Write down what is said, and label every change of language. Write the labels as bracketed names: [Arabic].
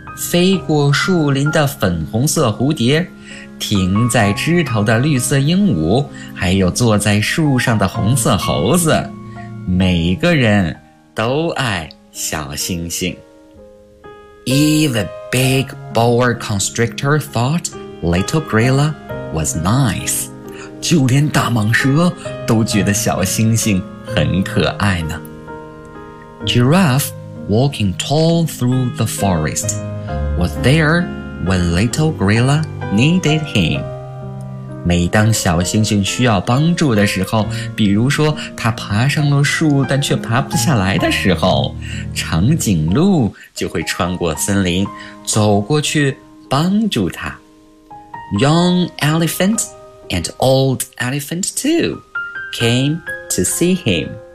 [Chinese] 飞过树林的粉红色蝴蝶，停在枝头的绿色鹦鹉，还有坐在树上的红色猴子，每个人都爱小星星。 [English] Even big boa constrictor thought Little Grilla was nice. [Chinese] 就连大蟒蛇都觉得小星星很可爱呢。 [English] Giraffe walking tall through the forest was there when Little Grilla needed him. [Chinese] 每当小星星需要帮助的时候，比如说它爬上了树但却爬不下来的时候，长颈鹿就会穿过森林走过去帮助它。 [English] Young elephantAnd old elephant too came to see him.